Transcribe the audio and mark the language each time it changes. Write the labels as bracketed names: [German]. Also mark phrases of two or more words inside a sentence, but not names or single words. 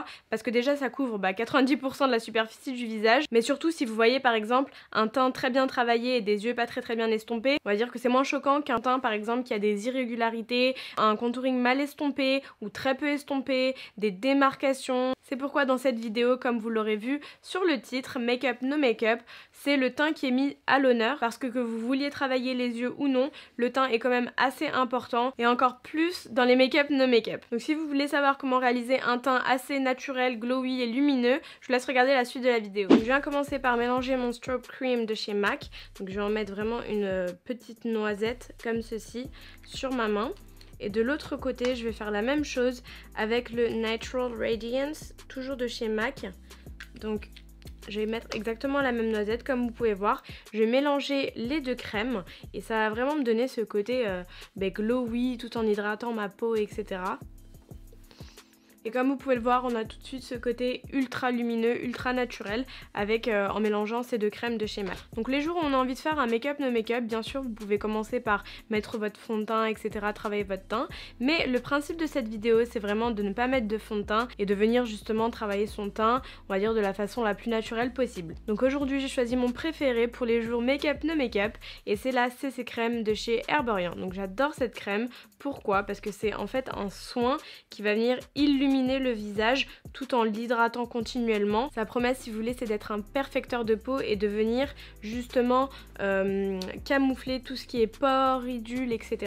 [French] Parce que déjà ça couvre 90% de la superficie du visage, mais surtout si vous voyez par exemple un teint très bien travaillé et des yeux pas très bien estompés, on va dire que c'est moins choquant qu'un teint par exemple qui a des irrégularités, un contouring mal estompé ou très peu estompé, des démarcations. C'est pourquoi dans cette vidéo, comme vous l'aurez vu sur le titre, [English] Make-up no make-up, [French] c'est le teint qui est mis à l'honneur parce que vous vouliez travailler les yeux ou non, le teint est quand même assez important et encore plus dans les [English] make-up no make-up. [French] Donc si vous voulez savoir comment réaliser un teint assez naturel, glowy et lumineux, je vous laisse regarder la suite de la vidéo. Donc je viens commencer par mélanger mon strobe cream de chez MAC. Donc je vais en mettre vraiment une petite noisette comme ceci sur ma main. Et de l'autre côté, je vais faire la même chose avec le Natural Radiance, toujours de chez MAC. Donc je vais mettre exactement la même noisette comme vous pouvez voir. Je vais mélanger les deux crèmes et ça va vraiment me donner ce côté glowy tout en hydratant ma peau, etc. Et comme vous pouvez le voir, on a tout de suite ce côté ultra lumineux, ultra naturel avec en mélangeant ces deux crèmes de chez MAC. Donc les jours où on a envie de faire un [English] make-up no make-up, [French] bien sûr vous pouvez commencer par mettre votre fond de teint, etc., travailler votre teint. Mais le principe de cette vidéo, c'est vraiment de ne pas mettre de fond de teint et de venir justement travailler son teint, on va dire de la façon la plus naturelle possible. Donc aujourd'hui j'ai choisi mon préféré pour les jours [English] make-up no make-up [French] et c'est la CC crème de chez Herborian. Donc j'adore cette crème. Pourquoi? Parce que c'est en fait un soin qui va venir illuminer le visage tout en l'hydratant continuellement. Sa promesse, si vous voulez, c'est d'être un perfecteur de peau et de venir justement camoufler tout ce qui est pores, ridules, etc.